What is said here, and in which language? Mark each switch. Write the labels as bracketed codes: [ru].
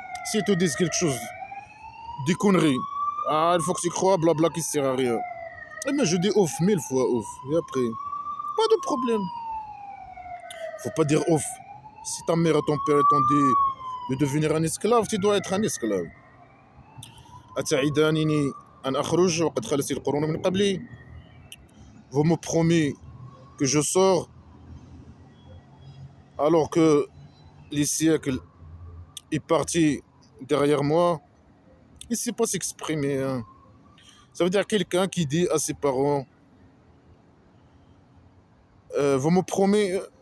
[fr] S'ils te disent quelque chose, des conneries, ah, il faut que tu crois, blabla, qui sert à rien. Eh bien, je dis ouf, 1000 fois ouf. Et après, pas de problème. Faut pas dire ouf. Si ta mère et ton père t'ont dit de devenir un esclave, tu dois être un esclave. [ar] أتعدانني أن أخرج وقد خلت القرون من قبلي. [fr] Vous me promettez que je sors alors que les siècles est parti derrière moi. Il ne sait pas s'exprimer, hein. Ça veut dire quelqu'un qui dit à ses parents vous me promettez.